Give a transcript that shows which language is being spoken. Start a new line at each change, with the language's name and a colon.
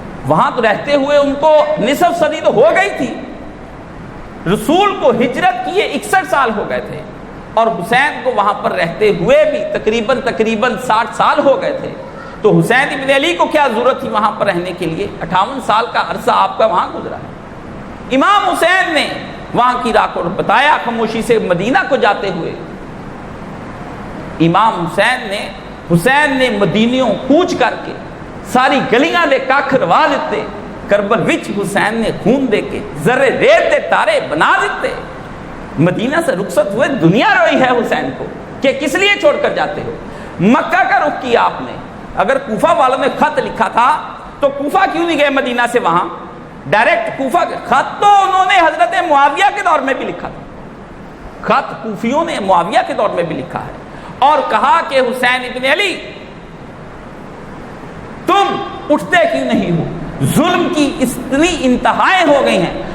Urdu: وہاں تو رہتے ہوئے ان کو نصف صدی تو ہو گئی تھی. رسول کو ہجرت کیے 61 سال ہو گئے تھے، اور حسین کو وہاں پر رہتے ہوئے بھی تقریباً 60 سال ہو گئے تھے. تو حسین ابن علی کو کیا ضرورت تھی وہاں پر رہنے کے لیے؟ 58 سال کا عرصہ آپ کا وہاں گزرا ہے. امام حسین نے وہاں کی راہ کو بتایا خاموشی سے مدینہ کو جاتے ہوئے.
Punjabi: امام حسین نے مدینیوں کوچ کر کے ساری گلیاں دے کھ روا دیتے، کربل وچ حسین نے خون دے کے ذرے ریت دے تارے بنا دیتے.
Urdu: مدینہ سے رخصت ہوئے، دنیا روئی ہے حسین کو کہ کس لیے چھوڑ کر جاتے ہو. مکہ کا رخ کیا آپ نے. اگر کوفہ والوں نے خط لکھا تھا تو کوفہ کیوں نہیں گئے مدینہ سے وہاں ڈائریکٹ کوفہ؟ خط تو انہوں نے حضرت معاویہ کے دور میں بھی لکھا تھا، خط کوفیوں نے معاویہ کے دور میں بھی لکھا ہے، اور کہا کہ حسین ابن علی تم اٹھتے کیوں نہیں ہو؟ ظلم کی اتنی انتہائیں ہو گئی ہیں.